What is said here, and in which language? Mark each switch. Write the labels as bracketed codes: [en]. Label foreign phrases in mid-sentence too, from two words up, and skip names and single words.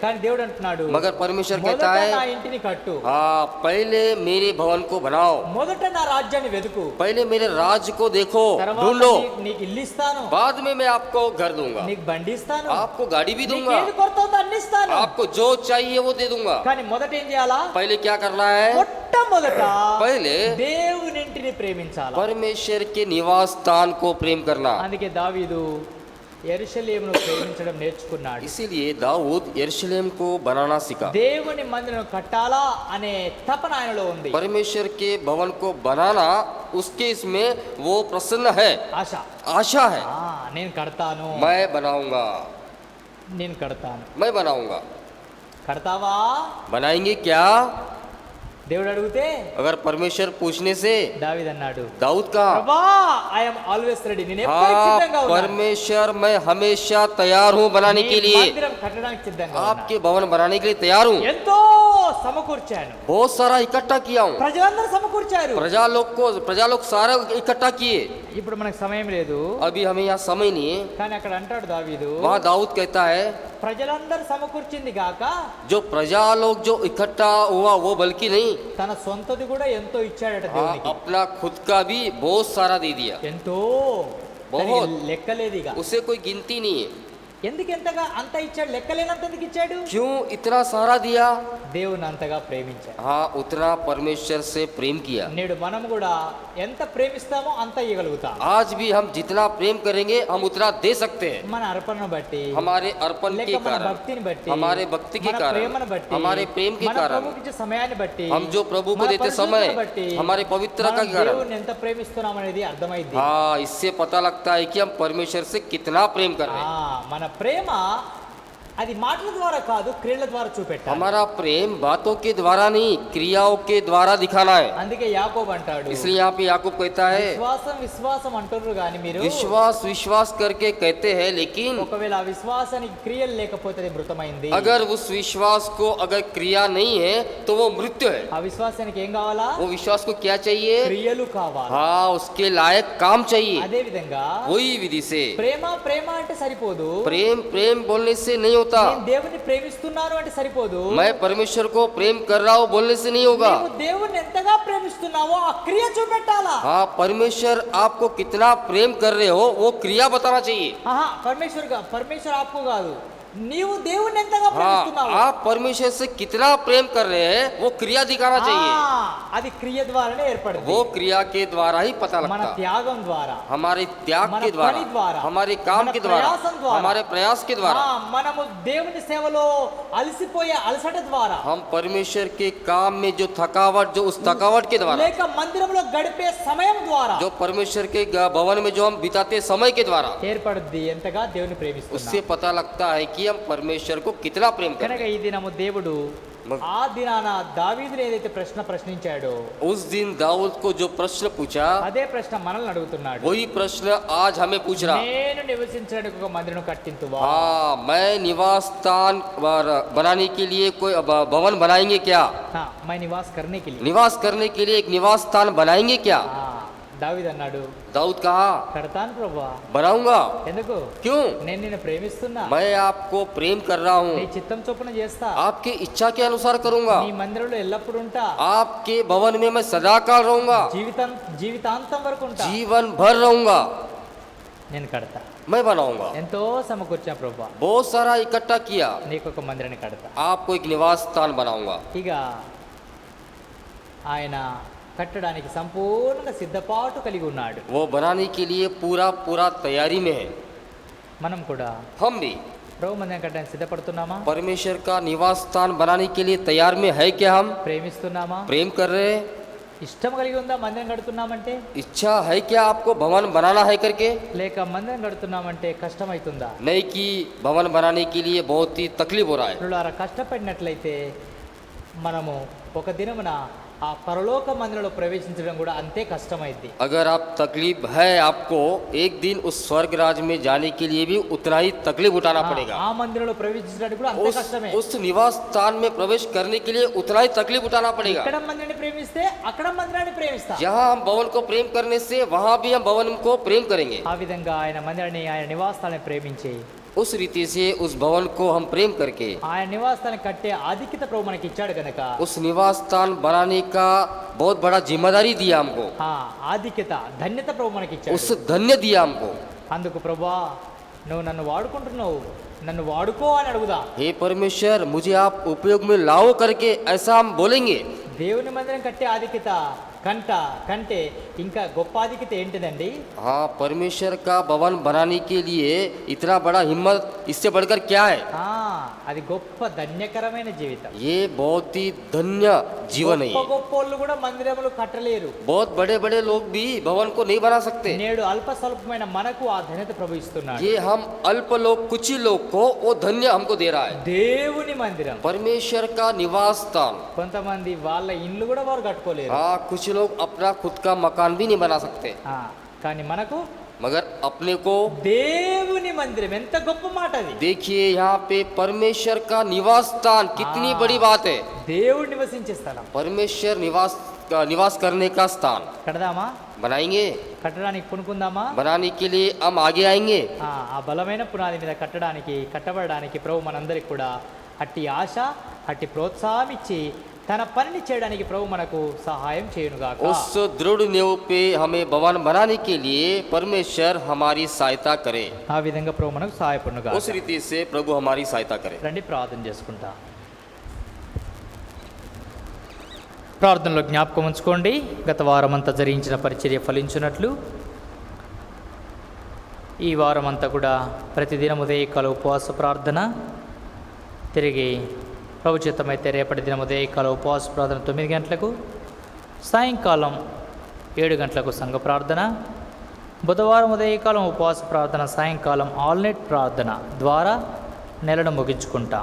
[te] కానీ దేవుడు అంటున్నాడు, [hi] मगर परमेश्वर [te] మొదట [hi] कहता [te] నా [hi] है [te] ఇంటిని కట్టు, [hi] हाँ पहले मेरे भवन को बनाओ, [te] మొదట నా రాజ్యాన్ని వెతుకు, [hi] पहले मेरे राज्य को देखो, [te] తర్వాత [hi] ढूंढो, [te] నీకు ఇల్లు ఇస్తాను, [hi] बाद में मैं आपको घर दूंगा, [te] నీకు బండి ఇస్తాను, [hi] आपको गाड़ी भी [te] నీకు [hi] दूंगा, [te] ఏది కొరత ఉందో అన్ని ఇస్తాను. [hi] आपको जो चाहिए वो दे दूंगा. [te] కానీ మొదట ఏం చేయాలా? [hi] पहले क्या करना है? [te] మొట్టమొదట [hi] पहले [te] దేవుని ఇంటిని ప్రేమించాలా. [hi] परमेश्वर के निवास स्थान को प्रेम करना. [te] అందుకే దావీదు యెరూషలేమును ప్రేమించడం నేర్చుకున్నాడు. [hi] इसीलिए दाऊद यरूशलेम को बनाना सीखा. [te] దేవుని మందిరం కట్టాలా అనే తపన ఆయనలో ఉంది. [hi] परमेश्वर के भवन को बनाना उसके इसमें वो प्रसन्न है, [te] ఆశ. [hi] आशा है. [te] నేను కడతాను, [hi] मैं बनाऊंगा, [te] నేను కడతాను. [hi] मैं बनाऊंगा. [te] కడతావా? [hi] बनाएंगे क्या? [te] దేవుడు అడిగితే [hi] अगर परमेश्वर पूछने से [te] దావీదు అన్నాడు, [hi] दाऊद का, [te] ప్రభా [en] I am always ready, [te] నేను ఎప్పటికీ సిద్ధంగా [hi] हाँ [te] ఉన్నాను. [hi] परमेश्वर मैं हमेशा तैयार हूँ बनाने [te] నీ [hi] के लिए, [te] మందిరం కట్టడానికి సిద్ధంగా ఉన్నాను. [hi] आपके भवन बनाने के लिए तैयार हूँ. [te] ఎంతో సమకూర్చాను, [hi] बहुत सारा इकट्ठा किया हूँ, [te] ప్రజలందరూ సమకూర్చారు. [hi] प्रजा लोग सारा इकट्ठा किए. [te] ఇప్పుడు మనకు సమయం లేదు, [hi] अभी हमें यहाँ समय नहीं है. [te] కానీ అక్కడ అంటాడు దావీదు, [hi] वहाँ दाऊद कहता है [te] ప్రజలందరూ సమకూర్చింది గాక [hi] जो प्रजा लोग जो इकट्ठा हुआ वो बल्कि नहीं, [te] తన సొంతది కూడా ఎంతో ఇచ్చాడట [hi] हाँ, [te] దేవునికి. [hi] अपना खुद का भी बहुत सारा दे दिया. [te] ఎంతో [hi] बहुत. [te] దానికి లెక్కలేదిగా. [hi] उसे कोई गिनती नहीं है. [te] ఎందుకు ఎంతగా అంత ఇచ్చాడు? లెక్కలేనంత ఎందుకు ఇచ్చాడు? [hi] क्यों इतना सारा दिया? [te] దేవుని అంతగా ప్రేమించాడు. [hi] हाँ उतना परमेश्वर से प्रेम किया. [te] నేడు మనం కూడా ఎంత ప్రేమిస్తామో అంత ఇవ్వగలుగుతాం. [hi] आज भी हम जितना प्रेम करेंगे हम उतना दे सकते हैं. [te] మన అర్పణను బట్టి, [hi] हमारे अर्पण [te] లేక [hi] के [te] మన [hi] कारण, [te] భక్తిని బట్టి, [hi] हमारे भक्ति के [te] మన [hi] कारण, [te] ప్రేమను బట్టి, [hi] हमारे प्रेम के [te] మన [hi] कारण, [te] ప్రభువుకి ఇచ్చే సమయాన్ని బట్టి, [hi] हम जो प्रभु को [te] మన [hi] देते [te] పరిశుద్ధతను [hi] समय, [te] బట్టి [hi] हमारे पवित्रता [te] మనం [hi] के कारण, [te] దేవుణ్ణి ఎంత ప్రేమిస్తున్నాం అనేది అర్థమైంది. [hi] हाँ इससे पता लगता है कि हम परमेश्वर से कितना प्रेम कर रहे हैं. [te] మన ప్రేమ అది మాటల ద్వారా కాదు, క్రియల ద్వారా చూపెట్టాలి. [hi] हमारा प्रेम बातों के द्वारा नहीं क्रियाओं के द्वारा दिखाना है. [te] అందుకే యాకోబు అంటాడు, [hi] इसलिए यहाँ पे याकूब कहता है [te] విశ్వాసం విశ్వాసం అంటున్నారు కానీ మీరు [hi] विश्वास विश्वास करके कहते हैं, लेकिन [te] ఒకవేళ ఆ విశ్వాసానికి క్రియలు లేకపోతే అది మృతమైంది. [hi] अगर उस विश्वास को अगर क्रिया नहीं है तो वो मृत्यु है. [te] ఆ విశ్వాసానికి ఏం కావాలా? [hi] वो विश्वास को क्या चाहिए? [te] క్రియలు కావాలి. [hi] हाँ उसके लायक काम चाहिए. [te] అదే విధంగా [hi] वही विधि से [te] ప్రేమ ప్రేమ అంటే సరిపోదు. [hi] प्रेम प्रेम बोलने से नहीं होता होता। [te] నేను దేవుని ప్రేమిస్తున్నాను అంటే సరిపోదు. [hi] मैं परमेश्वर को प्रेम कर रहा हूँ बोलने से नहीं होगा। [te] నీవు దేవుని ఎంతగా ప్రేమిస్తున్నావో ఆ క్రియ చూపెట్టాలా. [hi] हाँ, परमेश्वर आपको कितना प्रेम कर रहे हो वो क्रिया बताना चाहिए। परमेश्वर आपको [te] కాదు, నీవు దేవుని ఎంతగా [hi] हाँ, [te] ప్రేమిస్తున్నావు [hi] आप परमेश्वर से कितना प्रेम कर रहे हैं वो क्रिया दिखाना चाहिए। [te] అది క్రియ ద్వారానే ఏర్పడింది. [hi] वो क्रिया के द्वारा ही पता [te] మన [hi] लगता। [te] త్యాగం ద్వారా, [hi] हमारे त्याग [te] మన [hi] के द्वारा, [te] పని ద్వారా, [hi] हमारे काम [te] మన [hi] के द्वारा, [te] ప్రయాసం ద్వారా, [hi] हमारे प्रयास के द्वारा, [te] మనము దేవుని సేవలో అలసిపోయే అలసట ద్వారా, [hi] हम परमेश्वर के काम में जो थकावट, जो उस थकावट के द्वारा, [te] లేక మందిరంలో గడిపే సమయం ద్వారా [hi] जो परमेश्वर के भवन में जो हम बिताते समय के द्वारा [te] ఏర్పడుద్ది ఎంతగా దేవుని ప్రేమిస్తున్నాం. [hi] उससे पता लगता है कि हम परमेश्वर को कितना प्रेम करते [te] కనుక [hi] हैं। [te] ఈ దినము దేవుడు ఆ దినాన దావీదుని ఏదైతే ప్రశ్న ప్రశ్నించాడో [hi] उस दिन दाऊद को जो प्रश्न पूछा [te] అదే ప్రశ్న మనల్ని అడుగుతున్నాడు. [hi] वही प्रश्न आज हमें पूछ रहा। [te] నేను నివసించడానికి ఒక మందిరం కట్టింతువా? [hi] हाँ, मैं निवास स्थान बनाने के लिए कोई भवन बनाएंगे क्या? मैं निवास करने के लिए, निवास करने के लिए एक निवास स्थान बनाएंगे क्या? [te] దావీదు అన్నాడు, [hi] दाऊद कहा [te] కడతాను ప్రభువా. [hi] बनाऊंगा। [te] ఎందుకు? [hi] क्यों? [te] నేను నిన్ను ప్రేమిస్తున్నా, [hi] मैं आपको प्रेम कर रहा [te] నీ [hi] हूँ, [te] చిత్తం చొప్పున చేస్తా, [hi] आपकी इच्छा के अनुसार करूंगा, [te] నీ మందిరంలో ఎల్లప్పుడూ ఉంటా, [hi] आपके भवन में मैं सदाकाल रहूंगा, [te] జీవితాంతం వరకు ఉంటా, [hi] जीवन भर रहूंगा, [te] నేను కడతా. [hi] मैं बनाऊंगा। [te] ఎంతో సమకూర్చా ప్రభువా, [hi] बहुत सारा इकट्ठा किया, [te] నీకు ఒక మందిరాన్ని కడతా. [hi] आपको एक निवास स्थान बनाऊंगा। [te] ఇక ఆయన కట్టడానికి సంపూర్ణంగా సిద్ధపాటు కలిగి ఉన్నాడు. [hi] वो बनाने के लिए पूरा पूरा तैयारी में है। [te] మనం కూడా [hi] हम भी [te] ప్రభు మందిరం కట్టడానికి సిద్ధపడుతున్నామా? [hi] परमेश्वर का निवास स्थान बनाने के लिए तैयार में है क्या? हम [te] ప్రేమిస్తున్నామా? [hi] प्रेम कर रहे हैं? [te] ఇష్టం కలిగి ఉందా మందిరం కడుతున్నామంటే? [hi] इच्छा है क्या आपको भवन बनाना है करके? [te] లేక మందిరం కడుతున్నామంటే కష్టమవుతుందా? [hi] नहीं कि भवन बनाने के लिए बहुत ही तकलीफ हो रहा है। [te] పిల్లలారా, కష్టపడినట్లయితే మనము ఒక దినమున ఆ పరలోక మందిరంలో ప్రవేశించడం కూడా అంతే కష్టమైంది. [hi] अगर आप तकलीफ है आपको, एक दिन उस स्वर्ग राज में जाने के लिए भी उतना ही तकलीफ उठाना पड़ेगा। [te] ఆ మందిరంలో ప్రవేశించడానికి కూడా అంతే కష్టమే. [hi] उस निवास स्थान में प्रवेश करने के लिए उतना ही तकलीफ उठाना पड़ेगा। [te] ఇక్కడ మందిరాన్ని ప్రేమిస్తే అక్కడ మందిరాన్ని ప్రేమిస్తా. [hi] जहाँ हम भवन को प्रेम करने से वहाँ भी हम भवन को प्रेम करेंगे। [te] ఆ విధంగా ఆయన మందిరాన్ని, ఆయన నివాసాలను ప్రేమించి [hi] उस रीति से उस भवन को हम प्रेम करके [te] ఆయన నివాసాన్ని కట్టే ఆధిక్యత ప్రభు మనకి ఇచ్చాడు కనుక [hi] उस निवास स्थान बनाने का बहुत बड़ा जिम्मेदारी दिया हमको, [te] ఆధిక్యత, ధన్యత ప్రభు మనకి ఇచ్చాడు. [hi] उस धन्य दिया हमको। [te] అందుకు ప్రభువా, నువ్వు నన్ను వాడుకుంటున్నావు, నన్ను వాడుకో అని అడుగుదా. [hi] हे परमेश्वर, मुझे आप उपयोग में लाओ करके ऐसा हम बोलेंगे। [te] దేవుని మందిరం కట్టే ఆధిక్యత కంటే ఇంకా గొప్ప ఆధిక్యత ఏంటిదండి? [hi] हाँ, परमेश्वर का भवन बनाने के लिए इतना बड़ा हिम्मत, इससे बढ़कर क्या है? [te] అది గొప్ప ధన్యకరమైన జీవితం. [hi] ये बहुत ही धन्य जीवन है। [te] గొప్పోళ్ళు కూడా మందిరములు కట్టలేరు. [hi] बहुत बड़े बड़े लोग भी भवन को नहीं बना सकते। [te] నేడు అల్ప స్వల్పమైన మనకు ఆ ధన్యత ప్రభు ఇస్తున్నాడు. [hi] ये हम अल्प लोग, कुछ ही लोग को वो धन्य हमको दे रहा है। [te] దేవుని మందిరం, [hi] परमेश्वर का निवास स्थान। [te] కొంతమంది వాళ్ళ ఇండ్లు కూడా వారు కట్టుకోలేరు. [hi] हाँ, कुछ लोग अपना खुद का मकान भी नहीं बना सकते, [te] కానీ మనకు [hi] मगर अपने को [te] దేవుని మందిరం, ఎంత గొప్ప మాట అది. [hi] देखिए यहाँ पे परमेश्वर का निवास स्थान, कितनी बड़ी बात है। [te] దేవుడు నివసించే స్థలం, [hi] परमेश्वर निवास करने का स्थान [te] కడదామా? [hi] बनाएंगे, [te] కట్టడానికి పూనుకుందామా? [hi] बनाने के लिए हम आगे आएंगे। [te] ఆ బలమైన పునాది మీద కట్టబడడానికి ప్రభు మనందరికి కూడా అట్టి ఆశ, అట్టి ప్రోత్సాహం ఇచ్చి తన పనిని చేయడానికి ప్రభు మనకు సహాయం చేయునుగాక. [hi] उस दृढ़ नींव पे हमें भवन बनाने के लिए परमेश्वर हमारी सहायता करे। [te] ఆ విధంగా ప్రభు మనకు సహాయపడునుగాక. [hi] उस रीति से प्रभु हमारी सहायता करे। [te] రండి ప్రార్థన చేసుకుంటా. ప్రార్థనలో జ్ఞాపకం ఉంచుకోండి, గత వారం అంతా జరిగించిన పరిచర్య ఫలించున్నట్లు ఈ వారం అంతా కూడా ప్రతిదినం ఉదయకాల ఉపవాస ప్రార్థన, తిరిగి ప్రభు చిత్తమైతే రేపటి దినం ఉదయకాల ఉపవాస ప్రార్థన 9 గంటలకు, సాయంకాలం 7 గంటలకు సంఘ ప్రార్థన, బుధవారం ఉదయకాలం ఉపవాస ప్రార్థన, సాయంకాలం ఆల్నైట్ ప్రార్థన ద్వారా నెలను ముగించుకుంటాం.